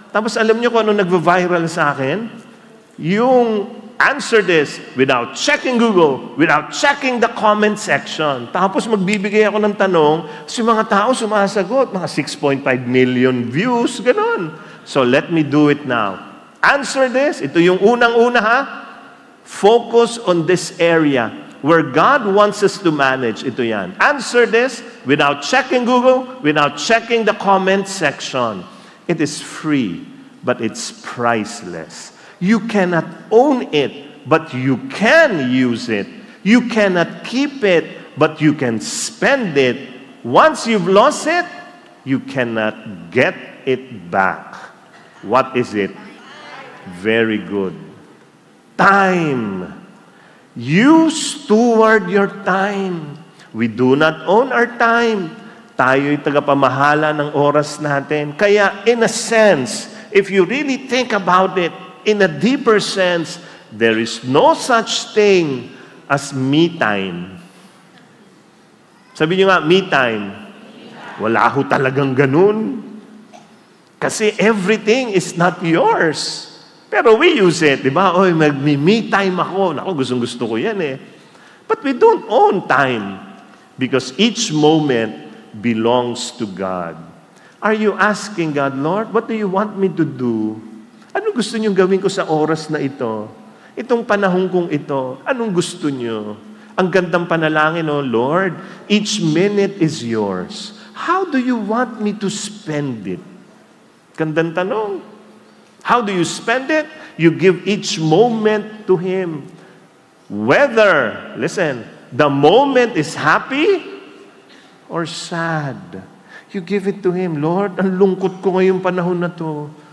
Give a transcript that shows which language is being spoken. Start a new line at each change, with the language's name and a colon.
Filipino: Tapos alam nyo kung ano nagva-viral sa akin? Yung
English: answer this without checking Google, without checking the comment section.
Filipino: Tapos magbibigay ako ng tanong, si mga tao sumasagot, mga 6.5 million views, ganon.
English: So let me do it now. Answer this.
Filipino: Ito yung unang-una ha.
English: Focus on this area where God wants us to manage.
Filipino: Ito yan.
English: Answer this without checking Google, without checking the comment section. It is free. but it's priceless. You cannot own it, but you can use it. You cannot keep it, but you can spend it. Once you've lost it, you cannot get it back. What is it? Very good. Time. You steward your time. We do not own our time.
Filipino: Tayo'y tagapamahala ng oras natin.
English: Kaya, in a sense, if you really think about it, in a deeper sense, there is no such thing as me time.
Filipino: Sabi niyo nga, me time. Wala ho talagang ganun.
English: Kasi everything is not yours. Pero we use it, di ba?
Filipino: Oy, mag-me time ako. Naku, gustong-gusto ko yan eh.
English: But we don't own time because each moment belongs to God. Are you asking God, Lord, what do you want me to do?
Filipino: Ano gusto niyong gawin ko sa oras na ito? Itong panahon kong ito, anong gusto niyo? Ang gandang panalangin, oh Lord,
English: each minute is yours. How do you want me to spend it?
Filipino: Gandang tanong.
English: How do you spend it? You give each moment to Him. Whether, listen, the moment is happy or sad, you give it to Him.
Filipino: Lord, ang lungkot ko ngayong panahon na to.